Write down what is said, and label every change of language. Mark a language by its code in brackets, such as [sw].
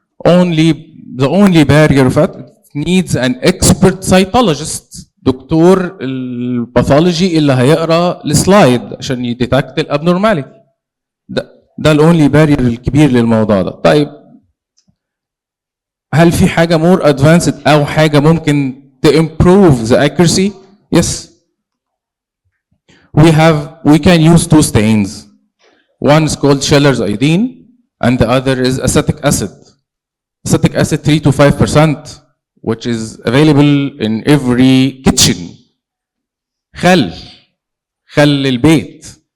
[en] the only barrier of it needs an expert cytologist، doctor الباثولوجي [ar] اللي هيقرا [en] السلايد عشان يديتكت الابنورماليتي. [ar] ده الاونلي بارير الكبير للموضوع ده. طيب هل في حاجه مور ادفانسد او حاجه ممكن [en] to improve the accuracy? Yes. We can use two stains. One is called Schiller's iodine and the other is acetic acid. Acetic acid 3 to 5%, which is available in every kitchen. [ar] خل البيت.